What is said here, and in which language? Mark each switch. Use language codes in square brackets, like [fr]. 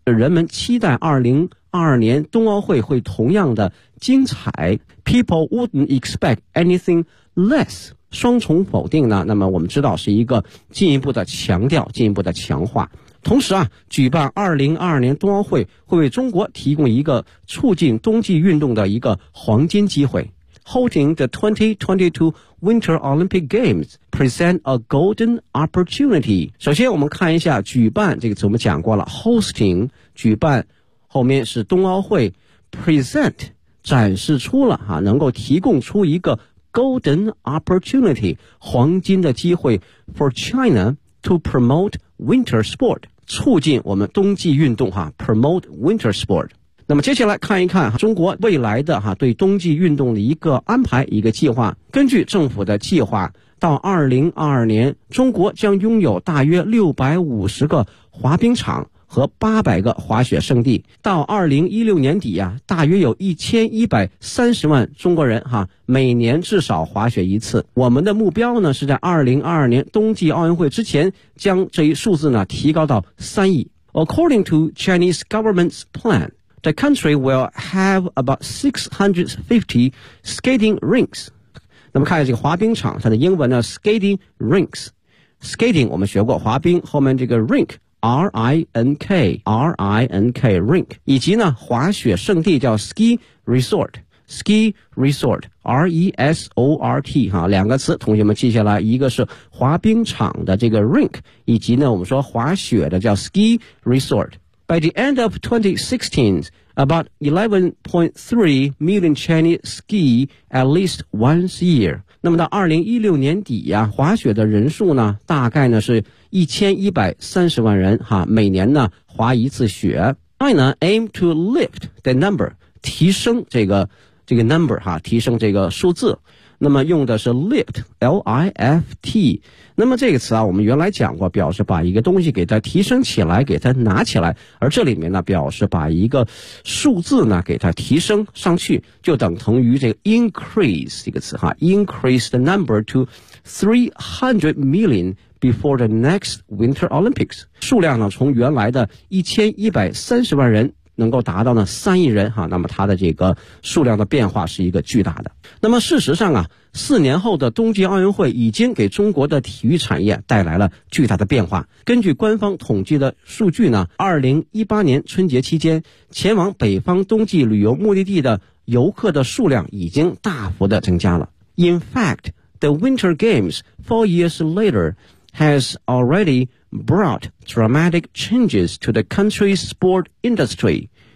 [zh] 人们期待2022年冬奥会会同样的精彩， [en] People wouldn't expect anything less。 [zh] 双重否定呢，那么我们知道是一个进一步的强调，进一步的强化。同时啊，举办2022年冬奥会会为中国提供一个促进冬季运动的一个黄金机会。 [en] holding the 2022 Winter Olympic Games present a golden opportunity. [zh] 首先我们看一下举办这个词，我们讲过了 hosting 举办，后面是冬奥会 present 展示出了、啊、能够提供出一个 golden opportunity 黄金的机会 [en] for China to promote winter sport [zh] 促进我们冬季运动、啊、 [en] promote winter sport。 [zh] 那么接下来看一看中国未来的对冬季运动的一个安排一个计划。根据政府的计划，到2022年中国将拥有大约650个滑冰场和800个滑雪圣地。到2016年底啊，大约有1130万中国人每年至少滑雪一次。我们的目标呢是在2022年冬季奥运会之前将这一数字呢提高到3亿。 [en] According to Chinese government's plan,The country will have about 650 skating rinks. [zh] 那么看一下这个滑冰场，它的英文呢 skating rinks. Skating 我们学过滑冰，后面这个 rink, R-I-N-K, R-I-N-K, rink. 以及呢滑雪圣地叫 ski resort, ski resort, R-E-S-O-R-T, 两个词同学们记下来，一个是滑冰场的这个 rink, 以及呢我们说滑雪的叫 ski resort. [en] By the end of 2016, about 11.3 million Chinese ski at least once a year. [zh] 那么到2016年底啊，滑雪的人数呢，大概呢是1130万人哈，每年呢滑一次雪。 [en] China aim to lift the number, [zh] 提升这个 number 哈，提升这个数字。那么用的是 lift, L-I-F-T。那么这个词啊，我们原来讲过，表示把一个东西给它提升起来，给它拿起来。而这里面呢，表示把一个数字呢，给它提升上去，就等同于这个 increase 这个词哈 ， [en] increase the number to 300 million before the next Winter Olympics。 [zh] 数量呢，从原来的1130万人。能够达到呢3亿人哈，那么它的这个数量的变化是一个巨大的。那么事实上啊，四年后的冬季奥运会已经给中国的体育产业带来了巨大的变化。根据官方统计的数据呢，2018年春节期间前往北方冬季旅游目的地的游客的数量已经大幅的增加了。 [en] In fact, the Winter Games 4 years later has already brought dramatic changes to the country's sport industry.